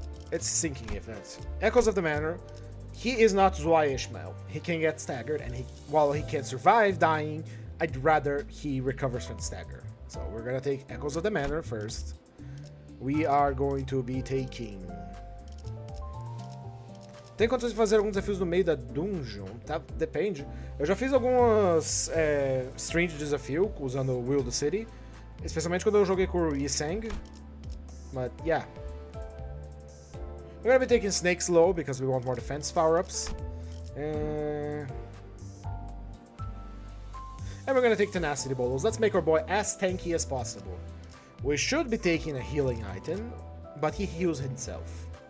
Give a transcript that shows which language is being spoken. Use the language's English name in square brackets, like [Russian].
[English] It's sinking if that's Echoes of the Manor. He is not Zwei Ishmael. He can get staggered, and while he can survive dying, I'd rather he recovers from stagger. So we're gonna take Echoes of the Manor first. We are going to be taking... [Portuguese] Tem condições de fazer alguns desafios no meio da dungeon? Tá, depende. Eu já fiz algumas streams de desafio usando o Will of the City, especialmente quando eu joguei com o Yiseng. [English] But yeah. We're gonna be taking Snake Slow because we want more defense power-ups. And we're gonna take Tenacity Bolos. Let's make our boy as tanky as possible. We should be taking a healing item, but he heals himself.